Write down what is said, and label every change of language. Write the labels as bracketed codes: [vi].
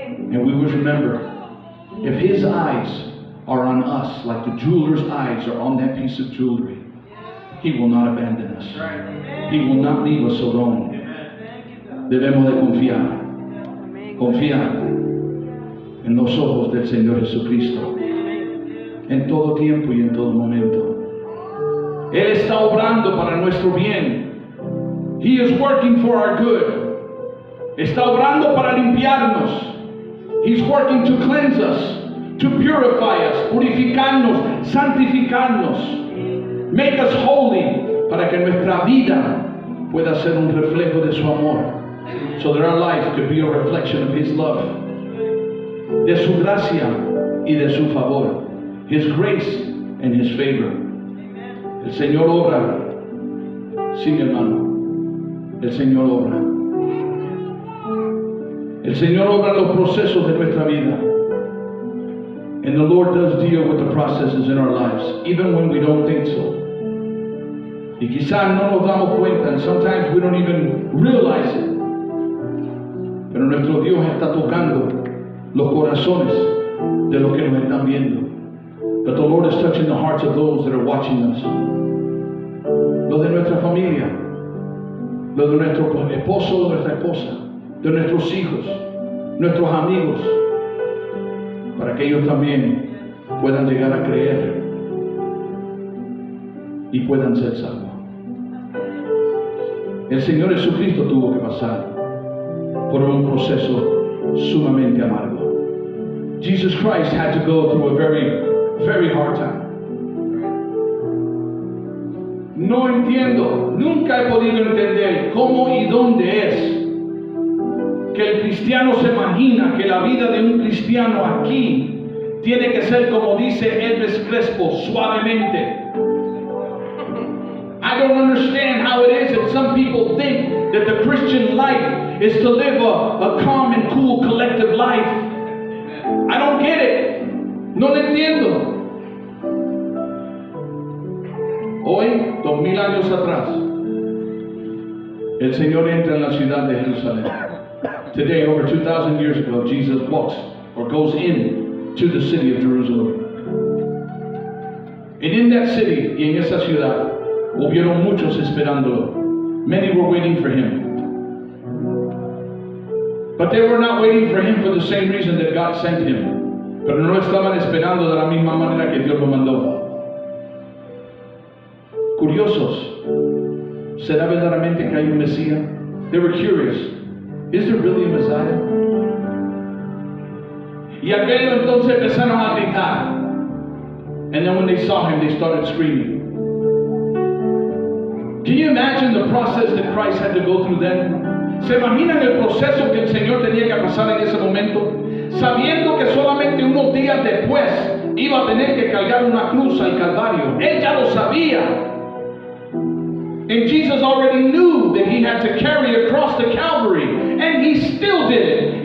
[en] And we must remember, if His eyes are on us, like the jeweler's eyes are on that piece of jewelry, He will not abandon us. He will not leave us alone. [es] Debemos de confiar en los ojos del Señor Jesucristo, en todo tiempo y en todo momento. Él está obrando para nuestro bien. [en] He is working for our good. [es] Está obrando para limpiarnos. [en] He's working to cleanse us, to purify us, [es] purificarnos, santificarnos, [en] make us holy, [es] para que nuestra vida pueda ser un reflejo de su amor. [en] So that our life could be a reflection of His love, [es] de su gracia y de su favor, [en] His grace and His favor. [es] El Señor obra, sí, mi hermano, el Señor obra. El Señor obra los procesos de nuestra vida. [en] And the Lord does deal with the processes in our lives, even when we don't think so. [es] Y quizás no nos damos cuenta, [en] and sometimes we don't even realize it. [es] Pero nuestro Dios está tocando los corazones de los que nos están viendo. [en] But the Lord is touching the hearts of those that are watching us. [es] Los de nuestra familia, los de nuestro esposo, de nuestra esposa, de nuestros hijos, nuestros amigos, para que ellos también puedan llegar a creer y puedan ser salvos. El Señor Jesucristo tuvo que pasar por un proceso sumamente amargo. [en] Jesus Christ had to go through a very, very hard time. [es] No entiendo, nunca he podido entender cómo y dónde es que el cristiano se imagina que la vida de un cristiano aquí tiene que ser como dice Elvis Crespo, suavemente. [en] I don't understand how it is that some people think that the Christian life is to live a calm and cool collective life. I don't get it. [es] No lo entiendo. Hoy, 2000 años atrás, el Señor entra en la ciudad de Jerusalén. [en] Today, over 2,000 years ago, Jesus walks or goes in to the city of Jerusalem. And in that city, [es] y en esa ciudad, hubieron muchos esperándolo. [en] Many were waiting for Him. But they were not waiting for Him for the same reason that God sent Him. [es] Pero no estaban esperando de la misma manera que Dios lo mandó. Curiosos, ¿será verdaderamente que hay un Mesías? [en] They were curious. Is there really a Messiah? [es] Y al verlo entonces empezaron a gritar. [en] And then when they saw Him, they started screaming. Can you imagine the process that Christ had to go through then? [es] ¿Se imaginan el proceso que el Señor tenía que pasar en ese momento? Sabiendo que solamente unos días después iba a tener que cargar una cruz al Calvario. Él ya lo sabía. [en] And Jesus already knew that he had to carry across the Calvary, and he still did it.